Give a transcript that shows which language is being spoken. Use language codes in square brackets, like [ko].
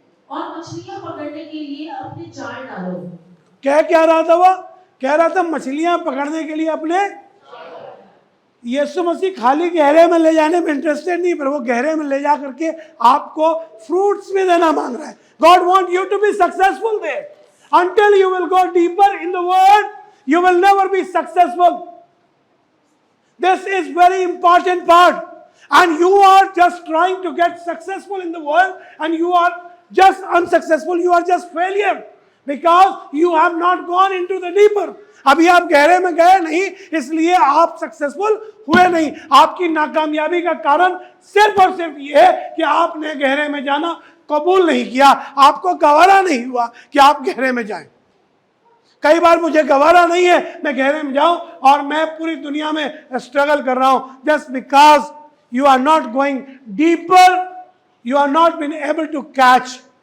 [hi] और मछलियां पकड़ने के लिए अपने जाल डालो। क्या रहा था वो? कह रहा था मछलियां पकड़ने के लिए अपने। यीशु मसीह खाली गहरे में ले जाने में इंटरेस्टेड नहीं, पर वो गहरे में ले जा करके आपको फ्रूट्स में देना मांग रहा है। [en] God want you to be successful there. Until you will go deeper in the word, you will never be successful. This is very important part. And you are just trying to get successful in the world and you are just unsuccessful. You are just failure because you have not gone into the deeper. [hi] अभी आप गहरे में गए नहीं, इसलिए आप successful हुए नहीं। आपकी नाकामयाबी का कारण सिर्फ और सिर्फ ये है कि आपने गहरे में जाना कबूल नहीं किया। आपको गवारा नहीं हुआ कि आप गहरे में जाएं। कई बार मुझे गवारा नहीं है मैं गहरे में जाऊं और मैं पूरी दुनिया में स्ट्रगल कर रहा हूं, [en] Just because you are not going deeper, you are not been able to catch.